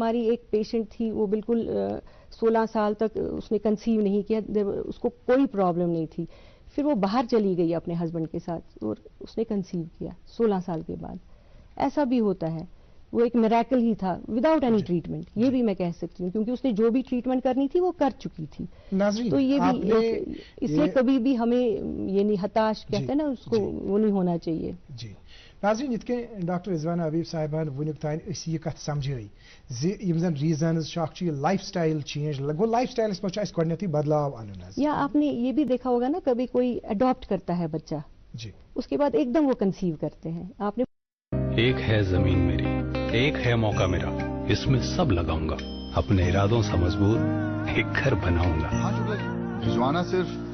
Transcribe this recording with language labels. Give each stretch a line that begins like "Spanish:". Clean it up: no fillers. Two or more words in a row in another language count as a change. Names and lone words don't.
Urdu: ہماری ایک پیشنٹ تھی وہ بالکل 16 سال تک اس نے کنسیو نہیں کیا اس کو کوئی پرابلم نہیں تھی پھر وہ باہر چلی گئی اپنے ہسبینڈ کے ساتھ اور اس نے کنسیو کیا 16 سال کے بعد. ایسا بھی ہوتا ہے وہ ایک میریکل ہی تھا
English: without any treatment
Urdu: یہ بھی میں کہہ سکتی ہوں کیونکہ اس نے جو بھی ٹریٹمنٹ کرنی تھی وہ کر چکی تھی. تو یہ بھی اس لیے کبھی بھی ہمیں یہ نہیں ہتاش کہتے ہیں نا اس کو وہ نہیں ہونا چاہیے.
Kashmiri: جی ناظرین یت کہ ڈاکٹر رضوانہ حبیب صاحبان ونیک تان اس یہ کت سمجھائی یم زن ریزنز اخ
English: lifestyle change
Kashmiri: گو لائف سٹائلس مجھ گۄڈنیتھٕے بدلاو انن
Urdu: یا آپ نے یہ بھی دیکھا ہوگا نا کبھی کوئی اڈاپٹ کرتا ہے بچہ جی اس کے بعد ایک دم وہ کنسیو کرتے ہیں. آپ نے ایک ہے زمین میری ایک ہے موقع میرا اس میں سب لگاؤں گا اپنے ارادوں سے مضبوط ایک گھر بناؤں گا. رضوانہ صرف